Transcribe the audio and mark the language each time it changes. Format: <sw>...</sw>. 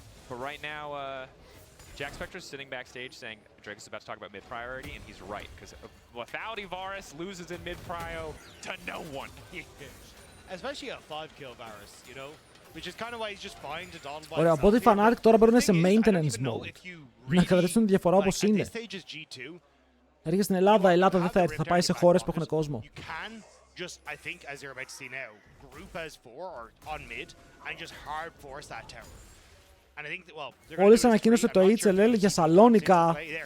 <en>But right now, Jack Spectre is sitting backstage saying Drake is about to talk about mid-priority, and he's right, because without Varus loses in mid-prio to no one. Especially a 5-kill Varus, you know? Which is kind of why he's just fine to Don by</en> <el>Ωραία, οπότε οι Fnatic τώρα μπαίνουν σε maintenance mode. Να καταδείξουν τη διαφορά όπως είναι. Έρχεται στην Ελλάδα, η Ελλάδα δεν θα έρθει, θα πάει σε χώρες που έχουν κόσμο.</el> <en>Just, I think, as you're about to see now, group as 4 or on mid and just hard force that tower. And I think that, well,</en> <el>Όλες ανακοίνωσε το HLL για Σαλόνικα.</el>